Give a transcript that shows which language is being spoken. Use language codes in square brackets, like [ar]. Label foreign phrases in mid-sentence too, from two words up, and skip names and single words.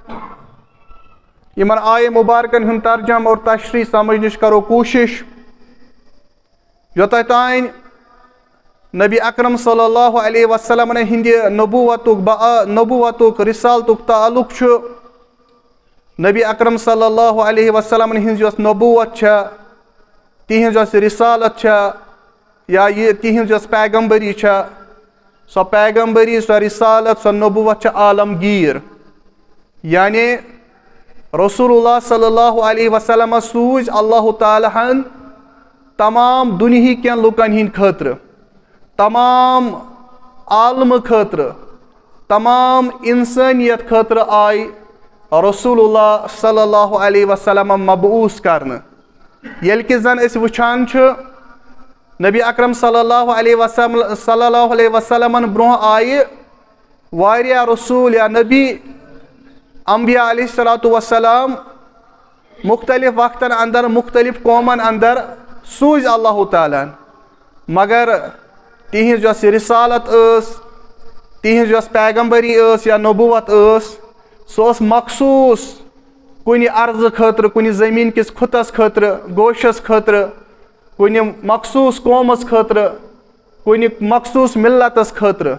[ks] یِمن آیے مبارکن ہُنٛد ترجم اور تشریح سمجھنٕچ کرو کوٗشش یوٚتانۍ تانۍ نبی اکرم [ar] صلی اللہ علیہ وسلم [ks] ہندِ نبوتُک رسالتُک تعلق چھُ. نبی اکرم [ar] صلی اللہ علیہ وسلم [ks] ہنٛز یۄس نبوت چھےٚ، تِہنٛز یۄس رسالت چھےٚ یا یہِ تِہنٛز یۄس پیغمبری چھےٚ، سۄ پیغمبری، سۄ رسالت، سۄ نبوت چھےٚ عالمگیر. یعنی [ar] رسول اللہ صلی اللہ علیہ وسلم [ks] سوٗزۍ اللہ تعالیٰ ہن تمام دُنہیٖکٮ۪ن لُکن ہٕنٛدِ خٲطرٕ، تمام عالمہٕ خٲطرٕ، تمام انسانیت خٲطرٕ آیہِ [ar] رسول اللہ صلی اللہ علیہ وسلم [ks] مبعوث کرنہٕ. ییٚلہِ کہِ زن أسۍ وٕچھان چھِ نبی اکرم [ar] صلی اللہ علیہ وسلمن [ks] برونٛہہ آیہِ واریاہ رسول یا نبی انبیاء [ar] علیہ الصلوۃ والسلام [ks] مختلف وقتن اندر مختلف قومن اندر سوٗزۍ اللہ تعالیٰ ہن، مگر تِہنٛز یۄس رسالت ٲس، تِہنٛز یۄس پیغمبری ٲس یا نبوت ٲس، سۄ ٲس مخصوٗص کُنہِ عرضہٕ خٲطرٕ، کُنہِ زٔمیٖن کِس خٕطس خٲطرٕ، گوشس خٲطرٕ، کُنہِ مخصوٗص قومس خٲطرٕ، کُنہِ مخصوٗص ملتس خٲطرٕ.